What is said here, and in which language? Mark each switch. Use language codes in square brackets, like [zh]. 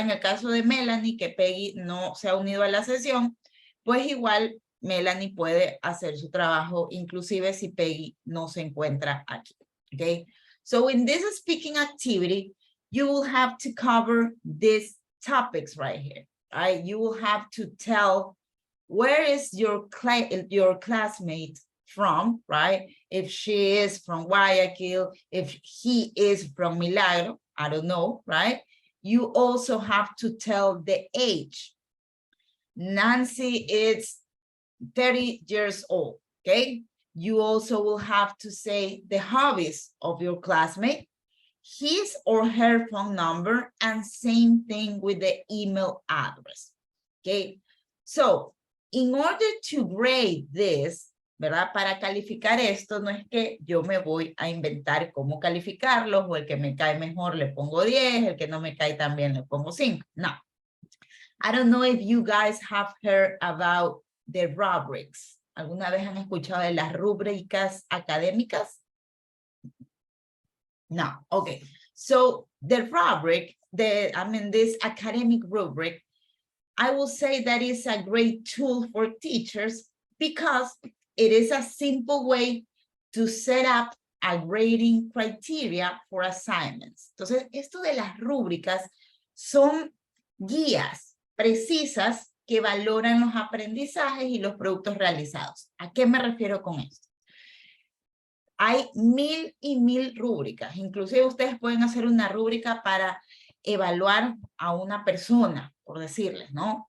[es] En el caso de Melanie, que Peggy no se ha unido a la sesión, pues igual Melanie puede hacer su trabajo, inclusive si Peggy no se encuentra aquí, okay? [en] So in this speaking activity, you will have to cover these topics right here, right? You will have to tell where is your classmate from, right? If she is from Guayaquil, if he is from Milagro, I don't know, right? You also have to tell the age. Nancy is 30 years old, okay? You also will have to say the hobbies of your classmate, his or her phone number, and same thing with the email address, okay? So, in order to grade this, [es] ¿verdad? Para calificar esto, no es que yo me voy a inventar cómo calificarlos, o el que me cae mejor le pongo 10, el que no me cae tan bien le pongo 5. No. [en] I don't know if you guys have heard about the rubrics. [es] ¿Alguna vez han escuchado de las rúbricas académicas? [en] No. Okay. So the rubric, this academic rubric, I will say that is a great tool for teachers because it is a simple way to set up a grading criteria for assignments. [es] Entonces, esto de las rúbricas son guías precisas que valoran los aprendizajes y los productos realizados. ¿A qué me refiero con esto? Hay 1000 y 1000 rúbricas. Inclusive ustedes pueden hacer una rúbrica para evaluar a una persona, por decirles, ¿no?